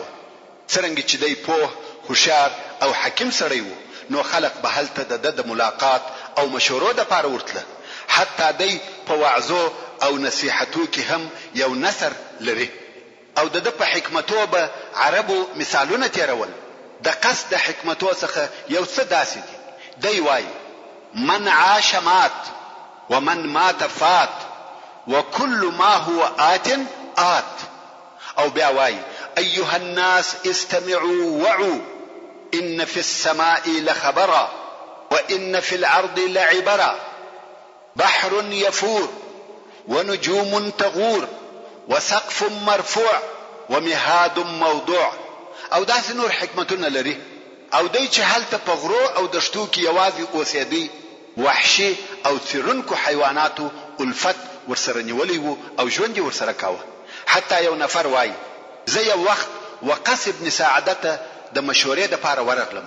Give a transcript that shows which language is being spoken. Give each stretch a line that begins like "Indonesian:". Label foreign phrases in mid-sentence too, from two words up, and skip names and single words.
Pashto: څرنګه چې دی پوه، هوښیار او حکیم سړی وو، نو خلق به هلته د ملاقات او مشورو دپاره ورتله. حتی دی په وعظو او نصیحتو کې هم یو نثر لري، او د په حکمتو به عربو مثالونه تیرول. د قصد د حکمتو څخه یو څه داسې دي.
Arabic: دی وایي من عاش مات ومن مات فات وكل ما هو آت آت. او بیا وایي ایها الناس استمعوا وعوا ان في السماء لخبرا وان في الارض لعبرا بحر يفور ونجوم تغور وسقف مرفوع ومهاد موضوع.
Pashto: او داسې نور حکمتونه لري. او دی چې هلته په غرو او دشتو کې یوازې اوسېدی، وحشي او څیرونکو حیواناتو الفت ورسره نیولی وو او ژوند یې ورسره کاوه. حتی یو نفر وایي زه یو وخت وقس ابن ساعده ته د مشورې دپاره ورغلم.